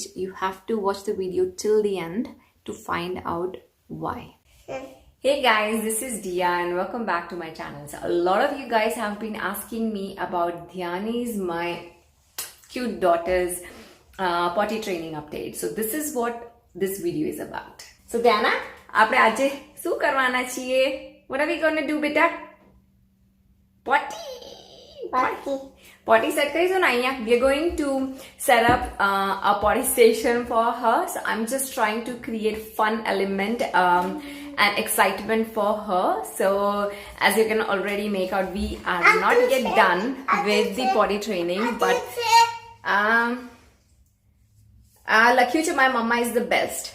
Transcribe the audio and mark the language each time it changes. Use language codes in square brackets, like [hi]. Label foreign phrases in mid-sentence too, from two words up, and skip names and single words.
[en] You have to watch the video till the end to find out why. Hey guys, this is Dia and welcome back to my channel. So a lot of you guys have been asking me about Dhyani's, my cute daughter's potty training update. So this is what this video is about. So Dhyana, [gu] આપણે આજે શું કરવાના છીએ? [en] What are we going to do, beta? Potty set [gu] કરીશું ને અહીંયા. [en] We are going to set up a potty station for her. So I'm just trying to create fun element and excitement for her. So as you can already make out, we are not yet done with the potty training, but Lakyucha, my mama is the best.